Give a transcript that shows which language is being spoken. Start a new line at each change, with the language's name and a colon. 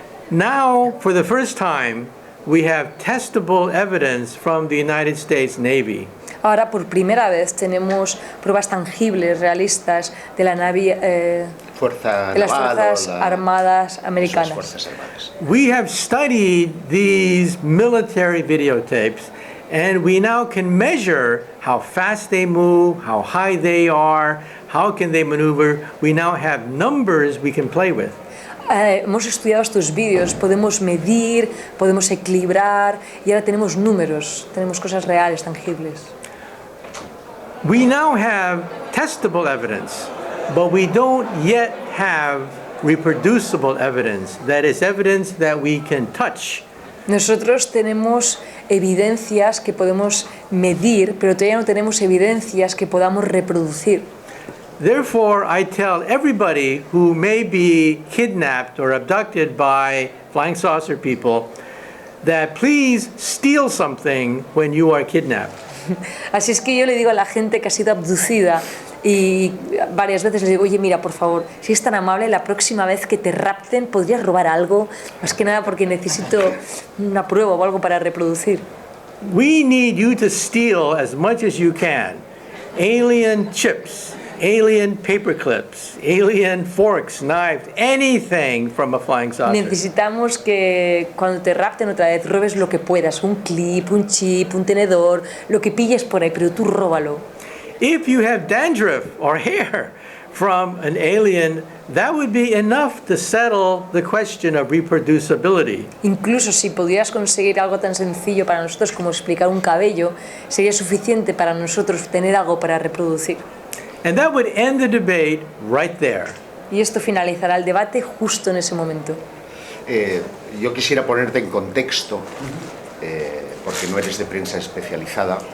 English: Now, for the first time, we have testable evidence from the United States Navy.
Spanish: Ahora, por primera vez, tenemos pruebas tangibles, realistas, de la Navy, de las Fuerzas Armadas Americanas.
English: We have studied these military videotapes, and we now can measure how fast they move, how high they are, how can they maneuver. We now have numbers we can play with.
Spanish: Hemos estudiado estos vídeos, podemos medir, podemos equilibrar y ahora tenemos números, tenemos cosas reales, tangibles.
English: We now have testable evidence, but we don't yet have reproducible evidence. That is evidence that we can touch.
Spanish: Nosotros tenemos evidencias que podemos medir, pero todavía no tenemos evidencias que podamos reproducir.
English: Therefore, I tell everybody who may be kidnapped or abducted by flying saucer people that please steal something when you are kidnapped.
Spanish: Así es que yo le digo a la gente que ha sido abducida y varias veces les digo, oye, mira, por favor, si es tan amable, la próxima vez que te rapten, ¿podrías robar algo? Más que nada porque necesito una prueba o algo para reproducir.
English: We need you to steal as much as you can. Alien chips, alien paper clips, alien forks, knives, anything from a flying saucer.
Spanish: Necesitamos que cuando te rapten otra vez robes lo que puedas, un clip, un chip, un tenedor, lo que pilles por ahí, pero tú róbalo.
English: If you have dandruff or hair from an alien, that would be enough to settle the question of reproducibility.
Spanish: Incluso si pudieras conseguir algo tan sencillo para nosotros como explicar un cabello, sería suficiente para nosotros tener algo para reproducir.
English: And that would end the debate right there.
Spanish: Y esto finalizará el debate justo en ese momento. Yo quisiera ponerte en contexto, porque no eres de prensa especializada,